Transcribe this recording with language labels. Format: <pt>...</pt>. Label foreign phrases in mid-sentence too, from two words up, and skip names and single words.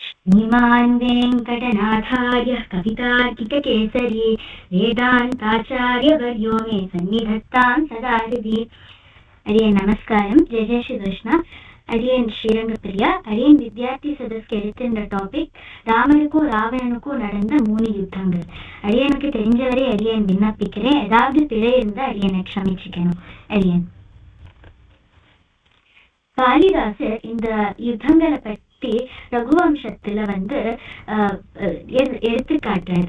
<sa>श्रीमान् वेङ्कटनाथार्यः कवितार्किककेसरी वेदान्ताचार्यवर्यो मे सन्निधत्तां सदा हृदि.</sa> <ta>அடியன் நமஸ்காரம்.</ta> <sa>जय जय श्री कृष्ण.</sa> <ta>அடியன் ஸ்ரீரங்கப்ரியா. அடியன் வித்யார்த்தி சதஸ்ய எடுத்த டாபிக் ராமனுக்கும் ராவணனுக்கும் நடந்த 3 யுத்தங்கள். அடியனுக்கு தெரிஞ்சவரை அடியன் விண்ணப்பிக்கிறேன். ஏதாவது பிழை இருந்தா அடியனை க்ஷமிச்சுக்கணும். அடியன் காளிதாசர் இந்த யுத்தங்களை பற்றி ரகுவம்சத்துல எடுத்துக்காட்டுறார்.</ta>